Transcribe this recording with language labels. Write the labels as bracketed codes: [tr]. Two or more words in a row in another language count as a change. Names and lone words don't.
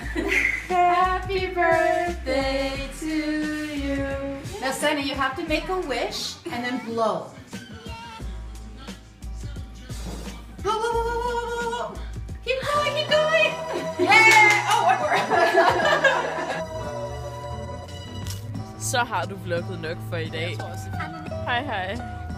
[en] Happy birthday to you. Now, Sana, you have to make a wish and then blow. Blow, blow, blow, blow, blow, blow. Keep going, keep going. Yeah! Oh, one more. [da] Så har du vlogget nok for i dag. Hej hej.